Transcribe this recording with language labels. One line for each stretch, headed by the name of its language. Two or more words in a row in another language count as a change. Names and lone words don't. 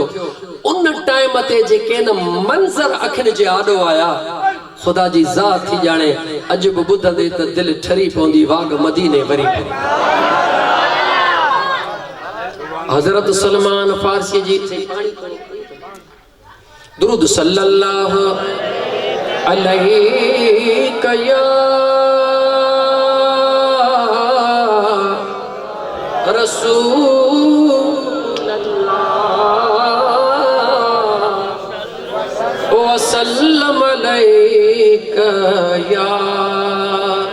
Sindhi: उन टाइम ते जेके न मंज़र अखियुनि जे आॾो आया, ख़ुदा जी ज़ात थी ॼाणे अॼु बि ॿुधंदे त दिलि ठरी पवंदी वाग मदीने वरी। हज़रत सलमान फारसी जी दुरूद
Arabic: صلى الله عليه يا رسول الله وسلم عليك يا حبيب الله.